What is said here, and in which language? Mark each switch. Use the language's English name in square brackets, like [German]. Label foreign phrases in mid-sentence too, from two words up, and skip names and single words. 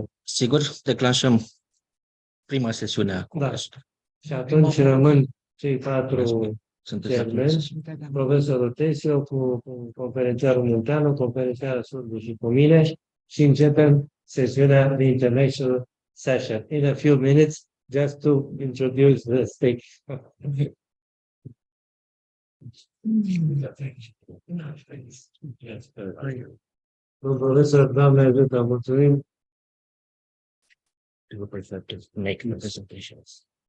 [Romanian] Sigur, declanșăm prima sesiune a congresului. Și atunci rămân cei 4 chairmeni, profesorul Tesio cu conferențiarul Munteanu, conferențiarul Surdu și cu mine, și începem sesiunea de [English] international session. In a few minutes, just to introduce the stage. [Romanian] Domnul profesor, Doamne ajută, mulțumim. [English] Make the presentations.